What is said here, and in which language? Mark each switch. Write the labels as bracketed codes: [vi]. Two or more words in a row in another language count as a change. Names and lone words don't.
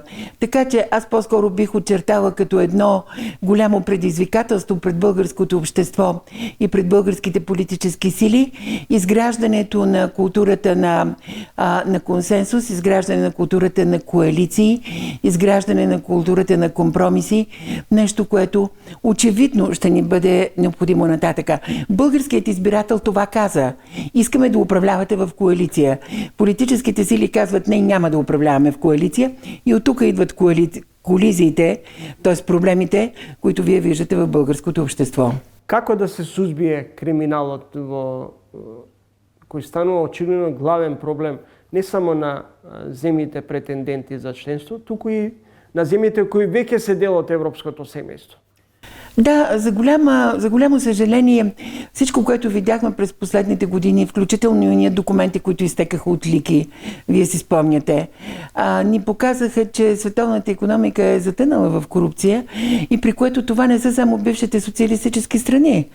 [bg] Така че аз по-скоро бих очертала като едно голямо предизвикателство пред българското общество и пред българските политически сили изграждането на културата на консенсус, изграждане на културата на коалиции, изграждане на културата на компромиси, нещо, което очевидно ще ни бъде необходимо нататъка. Българският избирател това каза. Искаме да управлявате в коалиция. Политическите сили казват, не, няма да управляваме в коалиция и от тук идват колизиите, т.е. проблемите, които вие виждате в българското общество. [mk] Како да се сузбие криминалот кој станува очевидно главен проблем не само на земјите претенденти за членство, туку и на земјите кои веќе се дел од европското семејство? [bg] Да, за голямо съжаление, всичко, което видяхме през последните години, включително и ние документи, които изтекаха от Лики, вие си спомняте, ни показаха, че световната икономика е затънала в корупция и при което това не са само бившите социалистически страни.